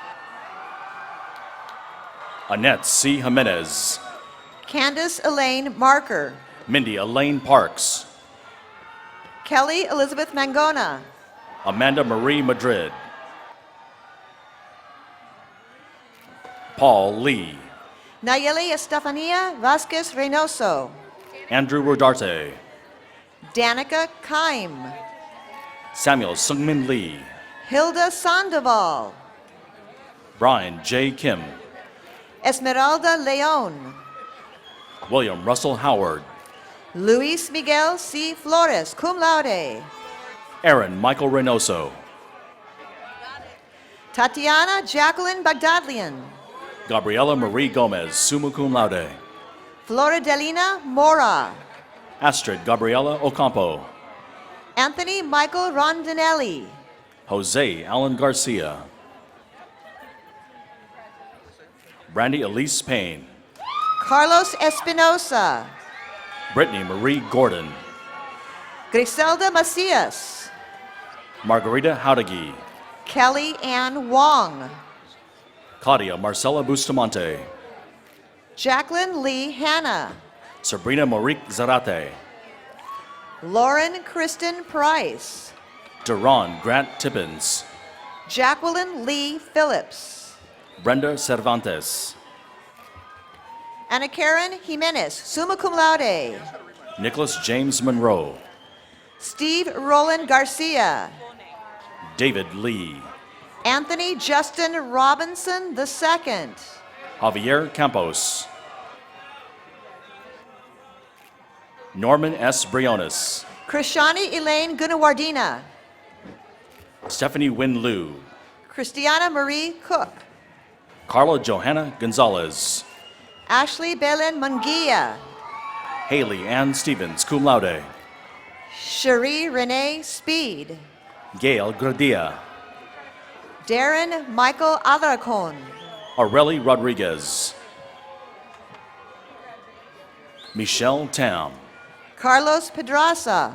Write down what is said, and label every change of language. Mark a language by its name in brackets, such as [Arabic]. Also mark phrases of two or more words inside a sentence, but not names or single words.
[English] Annette C. Jimenez, Candace Elaine Marker, Mindy Elaine Parks, Kelly Elizabeth Mangona, Amanda Marie Madrid, Paul Lee, Nayeli Estefania Vasquez Reynoso, Andrew Rodarte, Danica Kaim, Samuel Sungmin Lee, Hilda Sandoval, Brian J. Kim, Esmeralda Leon, William Russell Howard, Luis Miguel C. Flores, [Latin] cum laude, [English] Aaron Michael Reynoso, Tatiana Jacqueline Bagdadlian, Gabriela Marie Gomez, [Latin] summa cum laude, [English] Floridelina Mora, Astrid Gabriela Ocampo, Anthony Michael Rondinelli, Jose Alan Garcia, Brandy Elise Payne, Carlos Espinosa, Brittany Marie Gordon, Griselda Macias, Margarita Howdegi, Kelly Ann Wong, Claudia Marcela Bustamante, Jacqueline Lee Hanna, Sabrina Morique Zarate, Lauren Kristen Price, Duran Grant Tippins, Jacqueline Lee Phillips, Brenda Cervantes, Ana Karen Jimenez, [Latin] summa cum laude, [English] Nicholas James Monroe, Steve Roland Garcia, David Lee, Anthony Justin Robinson II, Javier Campos, Norman S. Briones, Krishani Elaine Gunawardena, Stephanie Win Liu, Christiana Marie Cook, Carla Johanna Gonzalez, Ashley Belen Munguia, Haley Ann Stevens, [Latin] cum laude, [English] Cherie Renee Speed, Gail Gradia, Darren Michael Alarcon, Aureli Rodriguez, Michelle Tam, Carlos Pedraza,